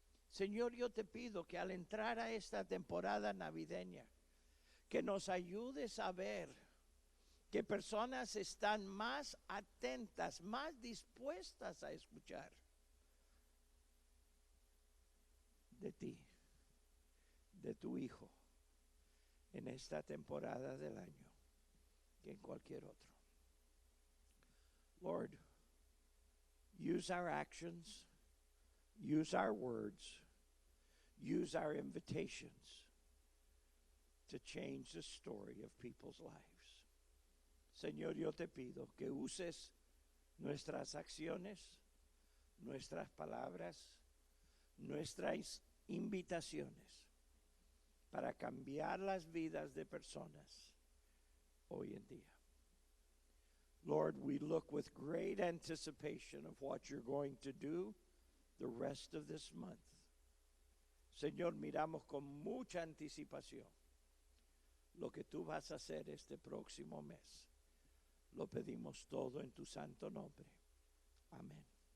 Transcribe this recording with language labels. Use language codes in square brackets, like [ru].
[es] Señor, yo te pido que al entrar a esta temporada navideña, que nos ayudes a ver que personas están más atentas, más dispuestas a escuchar de ti, de tu Hijo, en esta temporada del año que en cualquier otro. [en] Lord, use our actions, use our words, use our invitations to change the story of people's lives. [es] Señor, yo te pido que uses nuestras acciones, nuestras palabras, nuestras invitaciones para cambiar las vidas de personas hoy en día. [en] Lord, we look with great anticipation of what you're going to do the rest of this month. [es] Señor, miramos con mucha anticipación lo que tú vas a hacer este próximo mes. Lo pedimos todo en tu santo nombre. Amén.